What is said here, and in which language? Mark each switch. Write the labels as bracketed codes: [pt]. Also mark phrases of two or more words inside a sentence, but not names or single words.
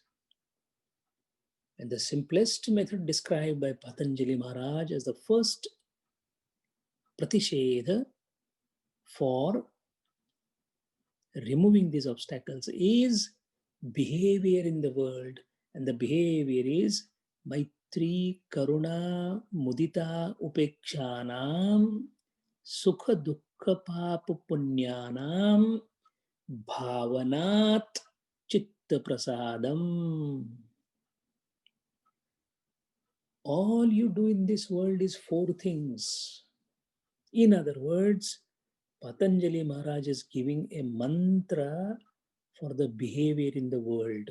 [en] And the simplest method described by Patanjali Maharaj as the first pratishedha for removing these obstacles is behavior in the world, and the behavior is [sa] Maitri, Karuna, Mudita, Upekshanam, Sukha Dukkha Papa Punyanam, Bhavanat Chitta Prasadam. [en] All you do in this world is four things. In other words, Patanjali Maharaj is giving a mantra for the behavior in the world.